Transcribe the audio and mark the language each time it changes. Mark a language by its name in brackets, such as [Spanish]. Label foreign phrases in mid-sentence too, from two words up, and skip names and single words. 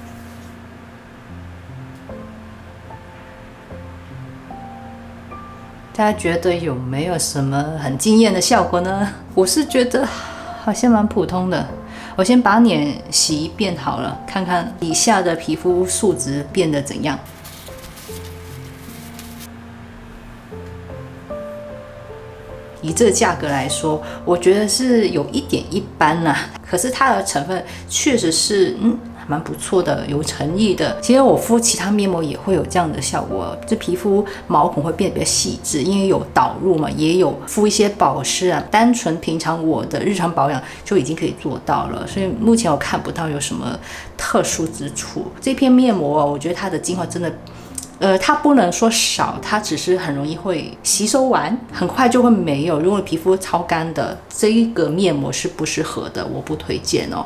[Chinese] 大家覺得有沒有什麼很驚豔的效果呢？我是覺得好像蠻普通的。我先把臉洗一遍好了，看看底下的皮膚素質變得怎樣。以這個價格來說，我覺得是有一點一般啦。可是它的成分確實是蠻不錯的，有誠意的。其實我敷其他面膜也會有這樣的效果，這皮膚毛孔會變得比較細緻，因為有導入嘛，也有敷一些保濕啊。單純平常我的日常保養就已經可以做到了，所以目前我看不到有什麼特殊之處。這片面膜我覺得它的精华真的。它不能說少，它只是很容易會吸收完，很快就會沒有。如果皮膚超乾的，這一個面膜是不適合的，我不推薦哦。